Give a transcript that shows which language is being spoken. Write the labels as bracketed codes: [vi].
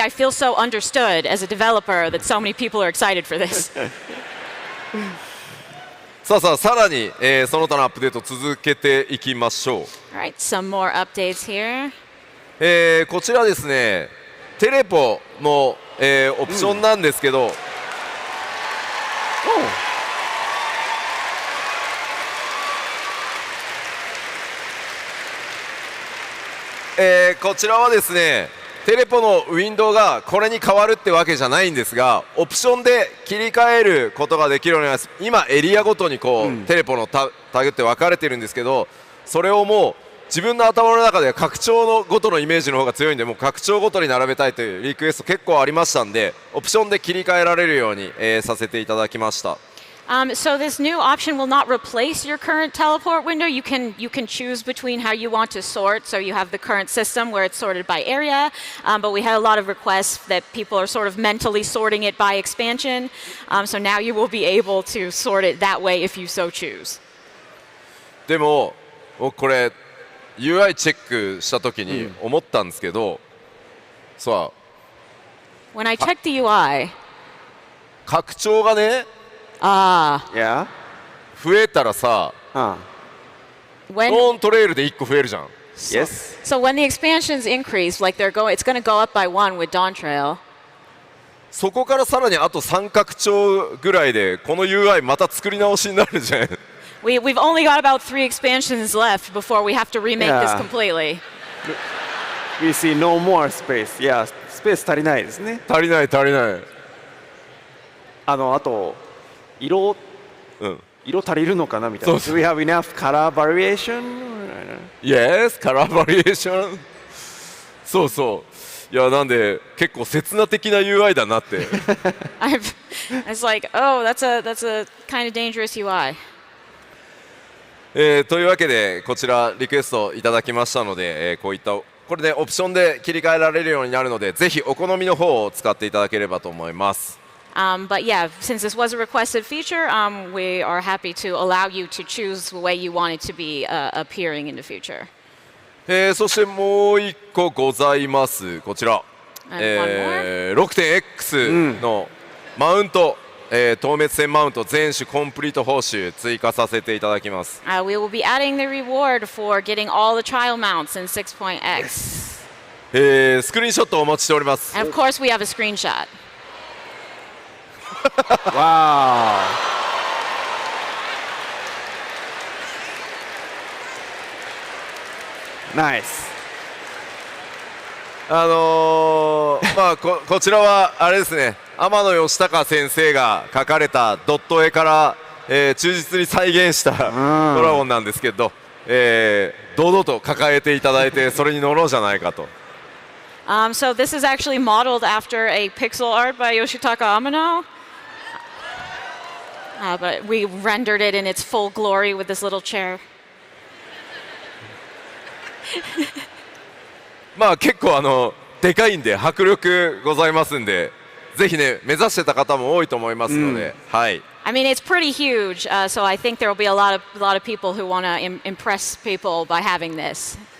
[en] I feel so understood as a developer that so many people are excited for this. [ja] さらに、その他のアップデート続けていきましょう。 [en] All right, some more updates here. [ja] こちらですね、テレポの、オプションなんですけど、こちらはですねテレポのウィンドウがこれに変わるってわけじゃないんですが、オプションで切り替えることができるようになります。今エリアごとにこう、テレポのタグって分かれてるんですけど、それをもう自分の頭の中で拡張のごとのイメージの方が強いんで、もう拡張ごとに並べたいというリクエスト結構ありましたんで、オプションで切り替えられるように、させていただきました。 [en] So this new option will not replace your current teleport window. You can choose between how you want to sort. So you have the current system where it's sorted by area, but we had a lot of requests that people are sort of mentally sorting it by expansion. So now you will be able to sort it that way if you so choose. [ja] でも僕これ UI チェックした時に思ったんですけど、さあ [en] When I checked the UI, [ja] 拡張がね [en] Yeah. [ja] 増えたらさ、ノ [en] when [ja] ーントレイルで1個増えるじゃん。 [en] Yes. so when the expansions increase, like it's going to go up by 1 with Dawn Trail. [ja] そこからさらにあと3拡張ぐらいでこの UI また作り直しになるじゃん。 [en] We've only got about 3 expansions left before we have to remake this Yeah. completely. We see no more space. [ja] Yeah, スペース足りないですね。足りない足りない。あと色足りるのかなみたいな。そう [en] Do we have enough color variation? [ja] Yes, カラーバリエーション。そうそう。いやなんで結構刹那的な UI だなって。 [en] It's like, oh, that's a kind of dangerous UI. [ja] というわけでこちらリクエストいただきましたので、こういったこれでオプションで切り替えられるようになるので、ぜひお好みの方を使っていただければと思います。 [en] But yeah, since this was a requested feature, we are happy to allow you to choose the way you want it to be appearing in the future. [ja] そしてもう1個ございます。こちら、6.X のマウント、討滅戦マウント全種コンプリート報酬追加させていただきます。 [en] We will be adding the reward for getting all the trial mounts in 6.x. [ja] スクリーンショットをお待ちしております。 [en] And of course, we have a screenshot. Wow. Nice. [ja] まあこちらはあれですね、天野義孝先生が描かれたドット絵から、忠実に再現したドラゴンなんですけど、堂々と抱えていただいてそれに乗ろうじゃないかと。 [en] So this is actually modeled after a pixel art by Yoshitaka Amano. But we rendered it in its full glory with this little chair. [ja] まあ結構でかいんで迫力ございますんで、ぜひね目指してた方も多いと思いますので、はい。 [en] I mean, it's pretty huge, so I think there will be a lot of people who want to impress people by having this.